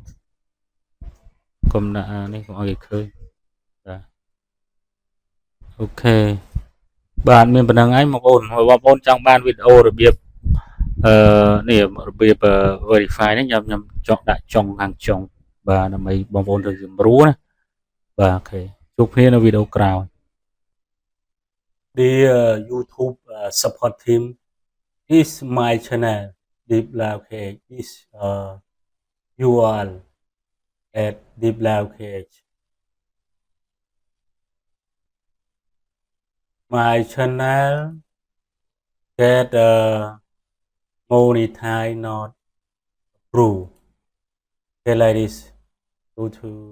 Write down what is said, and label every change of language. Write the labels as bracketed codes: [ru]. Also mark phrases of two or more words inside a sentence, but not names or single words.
[km] កុំដាក់នេះកុំឲ្យគេឃើញបាទអូខេបាទមានប៉ុណ្្នឹងឯងបងប្អូនចង់បានវីដេអូរបៀបនេះរបៀប verify នេះខ្ញុំចង់ដាក់ចុងខាងចុងបាទដើម្បីបងប្អូនទៅស្រួលណាបាទអូខេជួបគ្នានៅវីដេអូក្រោយ [en] The YouTube support team is my channel Deep Lao KH is URL at Deep Lao KH my channel get monetize not approved okay like this go to